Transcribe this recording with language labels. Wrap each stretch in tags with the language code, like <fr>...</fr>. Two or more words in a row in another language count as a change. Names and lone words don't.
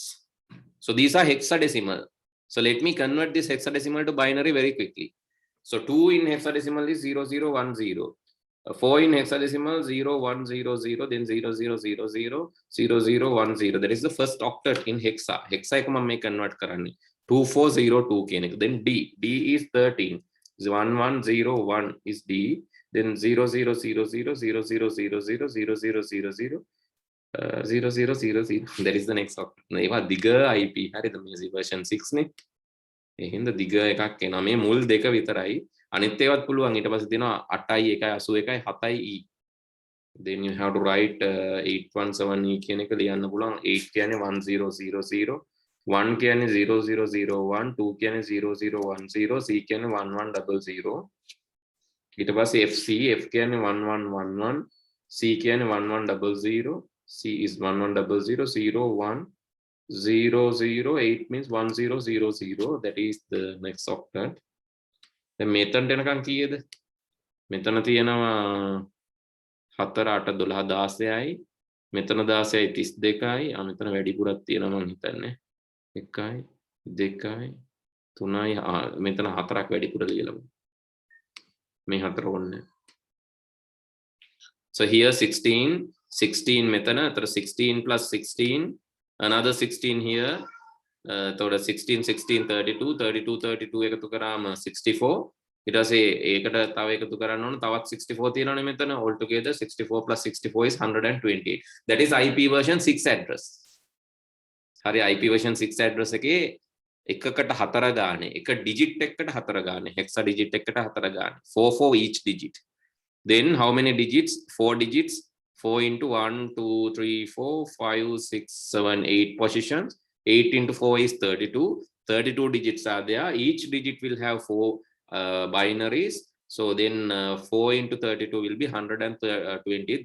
<en>So these are hexadecimal. So let me convert this hexadecimal to binary very quickly. So 2 in hexadecimal is 0010. 4 in hexadecimal 0100, then 00000010. That is the first octet in hexa.</en> <si>Hexa ek mamme convert karanni. 2402 කෙනෙක්.</si> <en>Then D is 13. 1101 is D, then 00000000000000. That is the next octet.</en> <si>ඒවා දිග IP හරිද මේ version 6 නේ. ඒ හින්දා දිග එකක් එනවා. මේ මුල් දෙක විතරයි. අනිත් ඒවාත් පුළුවන්. ඊට පස්සේ දෙනවා 8යි 1යි 81යි 7යි E.</si> <en>Then you have to write 817E</en> <si>කියන එක ලියන්න පුළුවන්. 8 කියන්නේ 1000. 1 කියන්නේ 0001, 2 කියන්නේ 0010, C කියන්නේ 1100. ඊට පස්සේ F කියන්නේ 1111, C කියන්නේ 1100,</si> <en>C is 1100, 01 008 means 1000. That is the next octet.</en> <si>දැන් මෙතනට එනකන් කීයද? මෙතන තියෙනවා 4 8 12 16යි. මෙතන 16යි 32යි. මෙතන වැඩිපුරක් තියෙනවා මම හිතන්නේ. 1යි 2යි 3යි මෙතන 4ක් වැඩිපුර ලියලා මේ 4 ඕනේ.</si> <en>So here 16</en> <si>මෙතන අතර</si> <en>16 plus 16 another 16 here.</en> <si>එතකොට 16 32 එකතු කරාම 64. ඊට පස්සේ ඒකට තව එකතු කරන්න ඕන තවත් 64 තියෙනවනේ මෙතන.</si> <en>all together 64 plus 64 is 128. That is IP version 6 address.</en> <si>හරි</si> <en>IP version 6 address</en> <si>එකේ එකකට 4 ගානේ එක digit එකකට 4 ගානේ</si> <en>hexa digit</en> <si>එකකට 4 ගානේ</si> <en>4 for each digit. Then how many digits? 4 digits. 4 into 1 2 3 4 5 6 7 8 positions. 8 into 4 is 32. 32 digits are there. Each digit will have 4 binaries. So then 4 into 32 will be 120.</en>